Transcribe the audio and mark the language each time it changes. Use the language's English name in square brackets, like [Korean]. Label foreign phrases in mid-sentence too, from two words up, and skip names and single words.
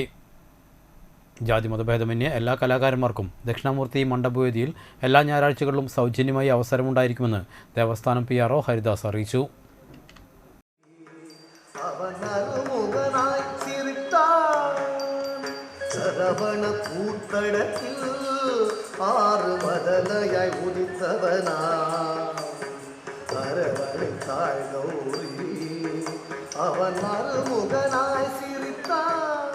[Malayalam] ജാതിമതഭേദമന്യേ എല്ലാ കലാകാരന്മാർക്കും ദക്ഷിണാമൂർത്തി മണ്ഡപവേദിയിൽ എല്ലാ ഞായറാഴ്ചകളിലും സൗജന്യമായി അവസരമുണ്ടായിരിക്കുമെന്ന് ദേവസ്ഥാനം PRO ഹരിദാസ് അറിയിച്ചു. [Tamil] சரவண கூத்தடத்தில் ஆறு மதலையாய் உதித்தவனா அரவணை தாழ்கௌரி அவன் மறுமுகனாய் சிரித்தான்.